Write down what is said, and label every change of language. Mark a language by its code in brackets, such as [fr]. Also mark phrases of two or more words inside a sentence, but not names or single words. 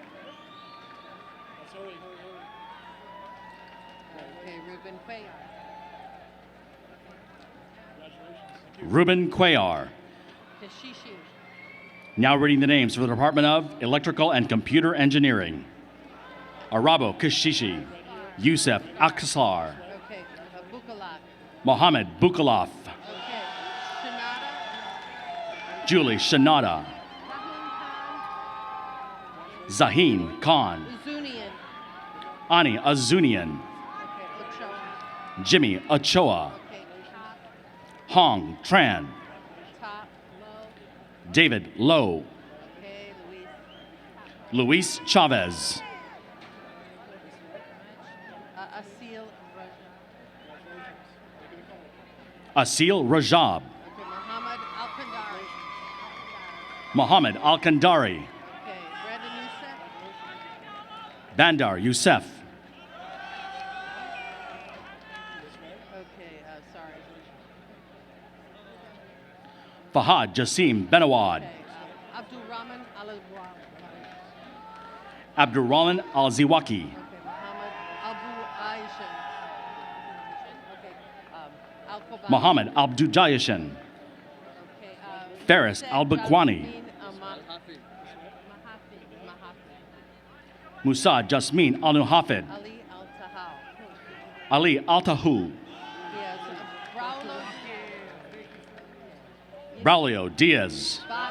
[en] Okay. Ruben Cuellar. Ruben Cuellar. Kashishi. Now reading the names for the Department of Electrical and Computer Engineering. Arabo Kashishi, Yusef Aksar, Okay. Bukalat. Mohammed Bukalaf, Okay. Shanada. Julie Shanada, Zahin Khan, Uzunian. Ani Azunian, Okay. Ochoa. Jimmy Ochoa, Okay. Hong Tran, Top. Low. David Lowe, Okay. Luis Chavez, Asil Raja. Asil Rajab, Okay. Muhammad Al-Kandari. Mohammed Al-Kandari, Okay. Brandon Youssef. Bandar Youssef, Okay. Sorry. Fahad Jassim Benawad, Okay. Abdul Rahman Al-Awwal. Abdurrahman Al-Ziwaki, Okay. Muhammad Abu Aisha. Okay. Al-Kobani. Mohammed Abdujayashan, Okay. Faris Said Al-Bakwani, Jasmine Mahafi. Musa Jasmin Al-Nuhafid, Ali Al-Tahal. Ali Altahu, Yes. Raulo. Braulio Diaz, Bada.